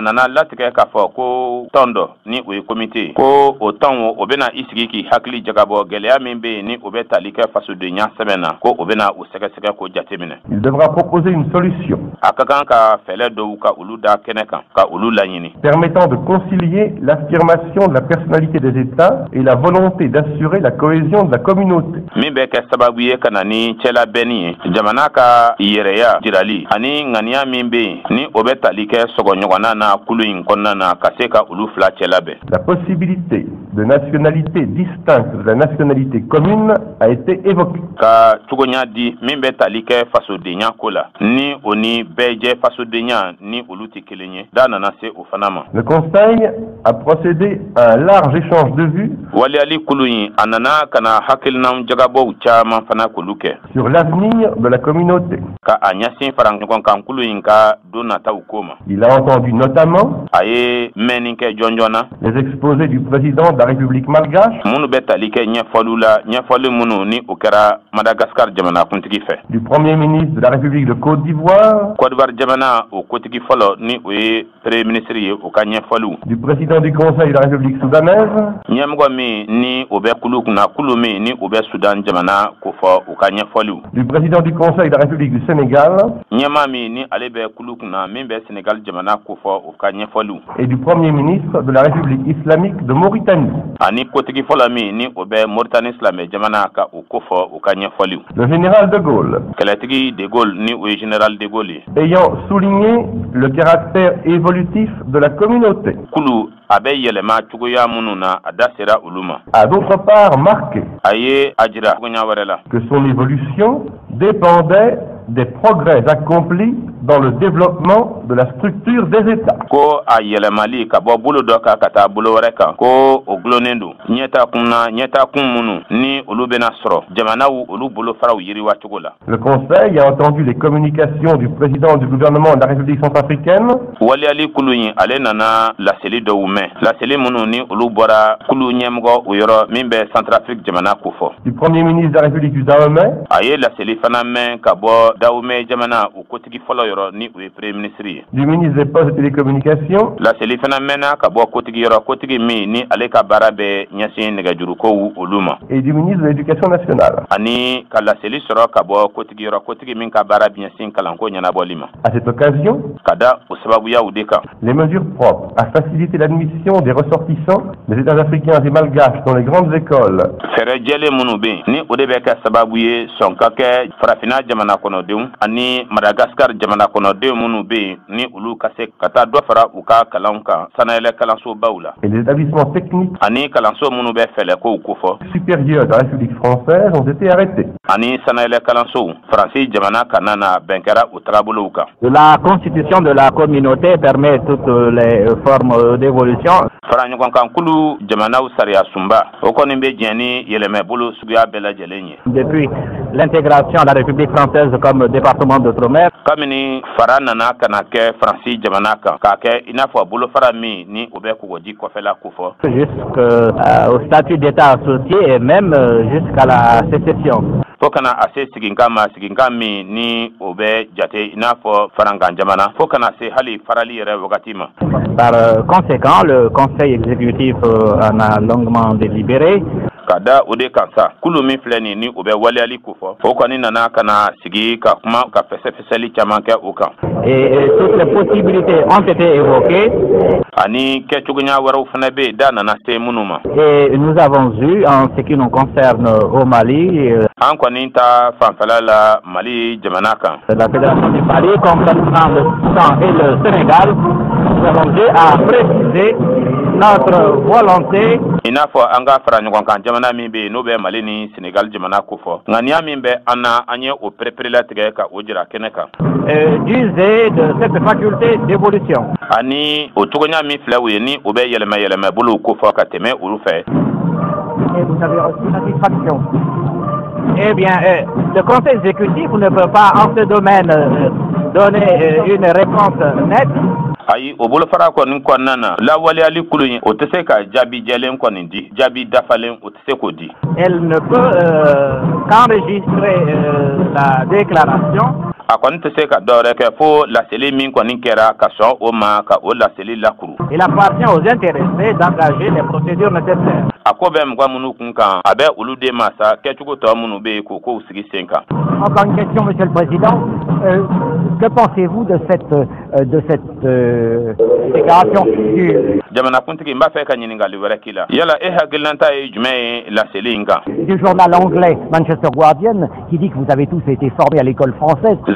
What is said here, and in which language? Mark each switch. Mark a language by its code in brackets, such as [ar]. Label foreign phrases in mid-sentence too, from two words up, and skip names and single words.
[fr] Il devra proposer une solution permettant de concilier l'affirmation de la personnalité des États et la volonté d'assurer la cohésion de la communauté. [bm] min bɛ kɛ sababu ye ka na ni cɛla bɛnni ye jamana ka yɛrɛya jirali ani ŋaniya min bɛ yen ni o bɛ tali kɛ sɔgɔɲɔgɔnna na kulu in kɔnɔna na ka se ka olu fila cɛla bɛn. [fr] La possibilité de nationalité distincte de la nationalité commune a été évoquée. [bm] Ka cogoɲa di min bɛ tali kɛ fasodenya ko la ni o ni bɛɛ jɛ fasodenya ni olu tɛ kelen ye da nana se o fana ma. [fr] Le Conseil a procédé à un large échange de vues [bm] waliyali kulu in a nana ka na hakilinaw jagabɔw caman fana k'olu kɛ [fr] sur l'avenir de la communauté. [bm] Ka a ɲɛsin fara ɲɔgɔn kan kulu in ka don nataw ko ma. [fr] Il a entendu notamment [bm] a ye mɛnni kɛ jɔnjɔn na [fr] les exposés du président de la République malgache, [bm] minnu bɛ tali kɛ ɲɛfɔliw la ɲɛfɔli minnu ni o kɛra Madagascar jamanakuntigi fɛ. [fr] Du Premier ministre de la République de Côte d'Ivoire, [bm] Côte d'Ivoire jamana o kotigi fɔlɔ ni o ye [fr] premier ministre [bm] ye o ka ɲɛfɔliw. [fr] du président du Conseil de la République soudanaise, [bm] ɲɛmɔgɔ min ni o bɛ kulu kunna kulu min ni o bɛ Sudan jamana ko fɔ o ka ɲɛfɔliw. [fr] du président du Conseil de la République du Sénégal [bm] ɲɛmaa min ni ale bɛ kulu kunna min bɛ Sénégal jamana ko fɔ o ka ɲɛfɔliw. [fr] et du Premier ministre de la République islamique de Mauritanie. [bm] Ani kotigi fɔlɔ min ni o bɛ Mauritanie silamɛ jamana ka o ko fɔ o ka ɲɛfɔliw. [fr] Le général de Gaulle, [bm] Kɛlɛtigi de Gaulle ni o ye général de Gaulle ye. [fr] ayant souligné le caractère évolutif de la communauté, [bm] Kulu a bɛ yɛlɛma cogoya minnu na a da sera olu ma. [fr] a d'autre part marqué [bm] A ye a jira cogoya wɛrɛ la [fr] que son évolution dépendait des progrès accomplis dans le développement de la structure des États. [bm] ko a yɛlɛmali ka bɔ bolo dɔ kan ka taa bolo wɛrɛ kan ko o gulonnen don ɲɛtakun minnu ni olu bɛna sɔrɔ jamanaw olu bolofaraw yiriwa cogo la. [fr] Le Conseil a entendu les communications du président du gouvernement de la République centrafricaine, [bm] waliyali kulu in ale nana laseli dɔw mɛn laseli minnu ni olu bɔra kulu ɲɛmɔgɔ o yɔrɔ min bɛ Centrafrique jamana ko fɔ. [fr] du Premier ministre de la République du Dahomey, [bm] A ye laseli fana mɛn ka bɔ Dahomey jamana o kotigi fɔlɔ yɔrɔ ni o ye [fr] premier ministre [bm] ye. [fr] du ministre des Postes et Télécommunications, [bm] Laseli fana mɛnna ka bɔ kotigi yɔrɔ kotigi min ni ale ka baara bɛ ɲɛsin nɛgɛjurukow olu ma. [fr] et du ministre de l'Éducation nationale. [bm] Ani ka laseli sɔrɔ ka bɔ kotigi yɔrɔ kotigi min ka baara bɛ ɲɛsin kalanko ɲɛnabɔli ma. [fr] À cette occasion, [bm] Ka da o sababuyaw de kan. [fr] les mesures propres à faciliter l'admission des ressortissants des États africains et malgaches dans les grandes écoles [bm] Fɛɛrɛ jɛlen minnu bɛ yen ni o de bɛ kɛ sababu ye sɔn ka kɛ farafinna jamana kɔnɔdenw ani Madagascar jamana kɔnɔdenw minnu bɛ yen ni olu ka se ka taa dɔ fara u ka kalanw kan sanayɛlɛ kalansobaw la. [fr] et les établissements techniques [bm] Ani kalanso minnu bɛ fɛlɛkow ko fɔ. [fr] supérieurs de la République française ont été arrêtés. [bm] Ani sanayɛlɛ kalansow Faransi jamana ka na na bɛn kɛra o taabolow kan. [fr] La constitution de la communauté permet toutes les formes d'évolution. [bm] Fara ɲɔgɔn kan kulu jamanaw sariya sunba o kɔni bɛ diɲɛ ni yɛlɛmɛbolo suguya bɛɛ lajɛlen ye. [fr] Depuis l'intégration de la République française comme département d'outre-mer, [bm] Kabini fara nana ka na kɛ Faransi jamana kan k'a kɛ i n'a fɔ bolofara min ni o bɛ kɔgɔji kɔfɛla ko fɔ. [fr] jusqu'au statut d'État associé et même jusqu'à la sécession. [bm] Fo kana a se siginkan ma siginkan min ni o bɛ jate i n'a fɔ farankan jamana fo kana se hali farali yɛrɛ wagati ma. [fr] Par conséquent, le Conseil exécutif en a longuement délibéré. [bm] Ka da o de kan sa kulu min filɛ nin ni o bɛ waliyali ko fɔ o kɔni nana ka na sigi ka kuma ka fɛsɛfɛsɛli caman kɛ o kan. [fr] Et toutes les possibilités ont été évoquées. [bm] Ani kɛcogoya wɛrɛw fana bɛ yen da nana se minnu ma. [fr] Et nous avons eu, en ce qui nous concerne au Mali, [bm] An kɔni ta fanfɛla la Mali jamana kan. [fr] la Fédération du Mali, comprenant le Soudan et le Sénégal, nous avons eu à préciser notre volonté. [bm] I n'a fɔ an ka fara ɲɔgɔn kan jamana min bɛ yen n'o bɛ Mali ni Sénégal jamana ko fɔ. Ŋaniya min bɛ an na an ye o perepere-latigɛ ka o jira kɛnɛ kan. [fr] D'user de cette faculté d'évolution. [bm] Ani o cogoya min filɛ u ye ni o bɛ yɛlɛmɛ bolo ko fɔ ka tɛmɛ olu fɛ. [fr] Et vous avez reçu satisfaction. Eh bien, le Conseil exécutif ne peut pas en ce domaine donner une réponse nette. [bm] Ayi o bolofara kɔni kɔnɔna na lawaleyali kulu in o tɛ se ka jaabi jɛlen kɔni di jaabi dafalen o tɛ se k'o di. [fr] Elle ne peut qu'enregistrer la déclaration. [bm] A kɔni tɛ se ka dɔwɛrɛ kɛ fo laseli min kɔni kɛra ka sɔn o ma ka o laseli lakuru. [fr] Il appartient aux intéressés d'engager les procédures nécessaires. [bm] A ko bɛ mɔgɔ minnu kun kan a bɛ olu de ma sa kɛcogo tɔ minnu bɛ yen k'o kow sigi sen kan. [fr] Encore une question, Monsieur le Président. Que pensez-vous de cette déclaration du journal anglais Manchester Guardian qui dit que vous avez tous été formés à l'école française?